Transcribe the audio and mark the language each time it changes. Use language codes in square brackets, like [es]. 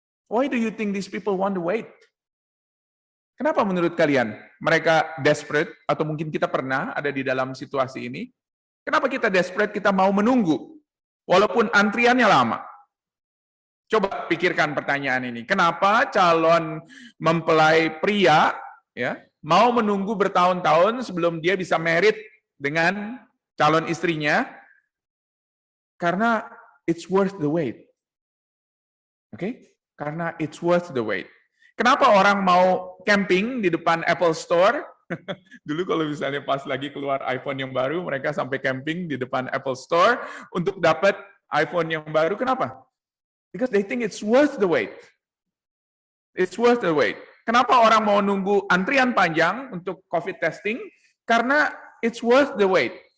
[en] Why do you think these people want to wait? [id] Kenapa menurut kalian mereka desperate, atau mungkin kita pernah ada di dalam situasi ini? Kenapa kita desperate, kita mau menunggu walaupun antriannya lama? Coba pikirkan pertanyaan ini. Kenapa calon mempelai pria ya mau menunggu bertahun-tahun sebelum dia bisa married dengan calon istrinya? Karena [en] it's worth the wait. Oke? [id] Karena [en] it's worth the wait. [id] Kenapa orang mau camping di depan Apple Store? Dulu kalau misalnya pas lagi keluar iPhone yang baru, mereka sampai camping di depan Apple Store untuk dapat iPhone yang baru. Kenapa? [en] Because they think it's worth the wait. It's worth the wait. [id] Kenapa orang mau nunggu antrian panjang untuk COVID testing? Karena [en] it's worth the wait.